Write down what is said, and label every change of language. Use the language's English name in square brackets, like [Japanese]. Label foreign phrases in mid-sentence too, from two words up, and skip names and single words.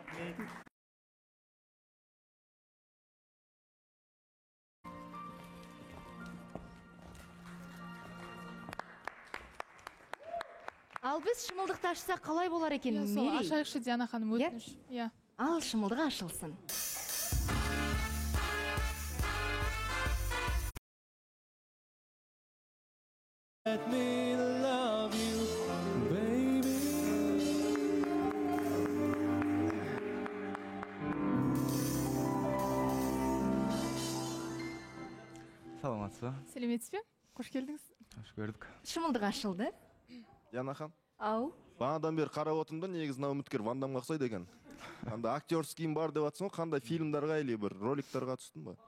[Kazakh] Ал біз шымылдықты ашсақ қалай болар екен, Мерей? Ашайықшы, Диана ханым, өтініш. Иә. Ал шымылдығы ашылсын. [English] Let me love you, baby. [Kazakh] Саламатсыз ба? Сәлеметсіз бе? Қош келдіңіз. Қош көрдік. Шымылдық ашылды. Диана хан. Ау. Бағанадан бері қарап отырмын да, негізі мына үміткер Ван Дамға ұқсайды екен. Қандай актерскийім бар деп жатсың ғой, қандай фильмдарға или бір роликтарға түстің ба?